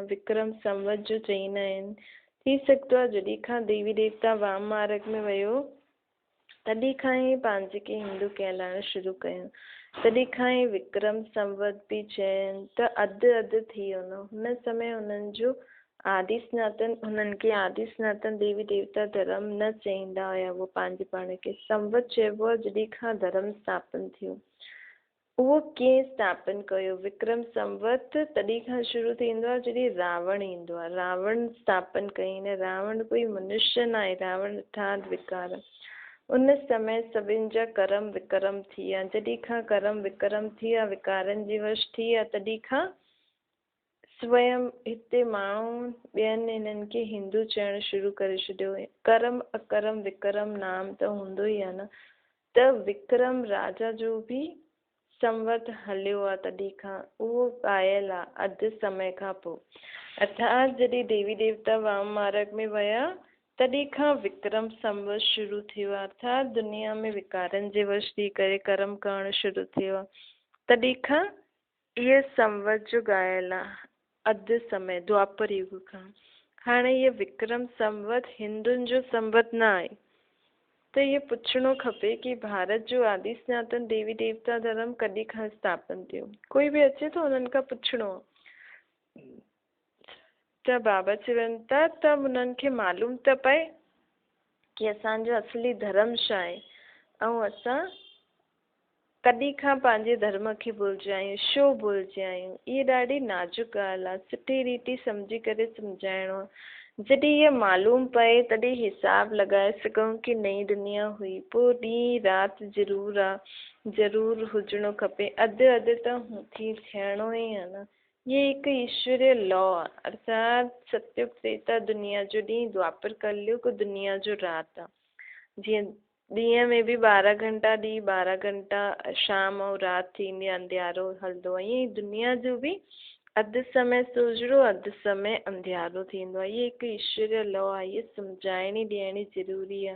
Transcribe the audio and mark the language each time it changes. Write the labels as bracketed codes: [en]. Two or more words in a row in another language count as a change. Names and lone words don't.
[sd] विक्रम संवत जो चईंदा आहिनि। थी सघंदो आहे जॾहिं खां देवी देवता वाम मार्ग में वियो तॾहिं खां ई पंहिंजे खे हिंदू कहलाइण शुरू कयूं। तॾहिं खां ई विक्रम संवत बि चयनि त अधु थी वियो न। हुन समय हुननि खे आदि सनातन देवी देवता धर्म न चईंदा हुया। उहो पंहिंजे पाण खे संवत चइबो आहे जॾहिं खां धर्म स्थापन थियो। उहो कीअं स्थापन कयो? विक्रम संवत तॾहिं खां शुरू थींदो आहे जॾहिं रावण ईंदो आहे। रावण स्थापन कई न। रावण कोई मनुष्य न आहे। रावण अर्थात विकार। उन समय सभिनि जा कर्म विक्रम थी विया। जॾहिं खां कर्म विक्रम थी विया, विकारनि जी वश थी विया, तॾहिं खां स्वयं हिते माण्हू ॿियनि हिननि खे हिंदू चवणु शुरू करे छॾियो। कर्म अकर्म विक्रम नाम त हूंदो ई आहे न। त विक्रम राजा जो बि संवत हलियो आहे तॾहिं खां। उहो आयल आहे अधु समय खां पोइ। अर्थात जॾहिं देवी देवता वाम मार्ग में विया तॾहिं खां विक्रम संवत शुरू थियो आहे। अर्थात दुनिया में विकारनि जे वश थी करे कर्म करणु शुरू थियो आहे। तॾहिं खां इहे संवत जो ॻायल आहे अधु समय द्वापर युग खां। हाणे इहे विक्रम संवत हिंदुनि जो संवत न आहे। त इहे पुछणो खपे कि भारत जो आदि सनातन देवी देवता धर्म कॾहिं खां स्थापन थियो। कोई बि अचे थो उन्हनि खां पुछणो। त बाबा चवनि था त उन्हनि खे मालूम त पए कि असांजो असली धर्म छा आहे ऐं असां कॾहिं खां पंहिंजे धर्म खे भुलिजिया आहियूं, छो भुलिजिया आहियूं। इहा ॾाढी नाज़ुक ॻाल्हि आहे। सुठी रीति सम्झी करे सम्झाइणो आहे। जॾहिं इहा मालूम पए तॾहिं हिसाब लॻाए सघूं कि नई दुनिया हुई। पोइ ॾींहुं राति ज़रूरु हुजणो खपे। अधु त थियणो ई आहे न। ये हिकु ईश्वरीय लॉ आहे, अर्थात सतयुग त्रेता दुनिया जो ॾींहुं, द्वापर कलयुग दुनिया जो राति आहे। जीअं ॾींहं में बि 12 घंटा ॾींहुं, 12 घंटा शाम ऐं राति थींदी आहे, अंधियारो हलंदो आहे। ईअं ई दुनिया जो बि अधु समय सुजरो, अधु समय अंधियारो थींदो आहे। इहे हिकु ईश्वरीय लॉ आहे, इहे सम्झाइणी ॾियणी ज़रूरी आहे।